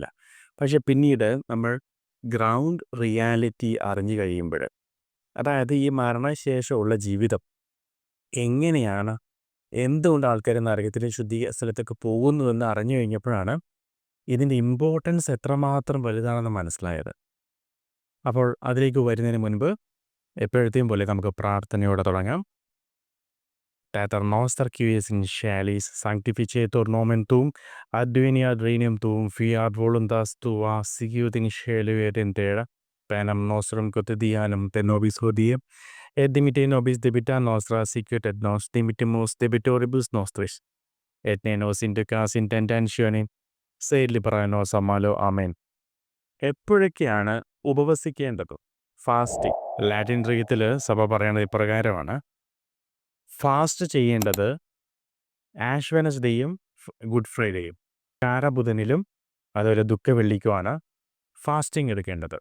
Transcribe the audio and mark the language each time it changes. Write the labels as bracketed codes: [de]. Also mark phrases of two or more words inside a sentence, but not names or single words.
[ml] പക്ഷേ പിന്നീട് നമ്മൾ [en] ground reality [ml] അറിഞ്ഞു കഴിയുമ്പോൾ, അതായത് ഈ മരണശേഷമുള്ള ജീവിതം എങ്ങനെയാണ്, എന്തുകൊണ്ട് ആൾക്കാർ നരകത്തിലെ സ്ഥലത്തൊക്കെ പോകുന്നുവെന്ന് അറിഞ്ഞു കഴിഞ്ഞപ്പോഴാണ് ഇതിൻ്റെ ഇമ്പോർട്ടൻസ് എത്രമാത്രം വലുതാണെന്ന് മനസ്സിലായത്. അപ്പോൾ അതിലേക്ക് വരുന്നതിന് മുൻപ് എപ്പോഴത്തെയും പോലെ നമുക്ക് പ്രാർത്ഥനയോടെ തുടങ്ങാം. [la] Pater noster qui es in caelis, sanctificetur nomen tuum, adveniat regnum tuum, fiat voluntas tua, sicut in caelo et in terra. Panem nostrum quotidianum te nobis hodie, et dimitte nobis debita nostra, sicut et nos dimittimus debitoribus nostris. Et ne nos inducas in tentationem, sed libera nos a malo. [ml] ആമേൻ. എപ്പോഴൊക്കെയാണ് ഉപവസിക്കേണ്ടത്? ഫാസ്റ്റിംഗ്. ലാറ്റിൻ റീത്തിൽ സഭ പറയുന്നത് ഇപ്രകാരമാണ്: ഫാസ്റ്റ് ചെയ്യേണ്ടത് ആഷ് വെനസ്ഡേയും ഗുഡ് ഫ്രൈഡേയും, കാരബുധനിലും അതുപോലെ ദുഃഖവെള്ളിക്കുമാണ് ഫാസ്റ്റിംഗ് എടുക്കേണ്ടത്.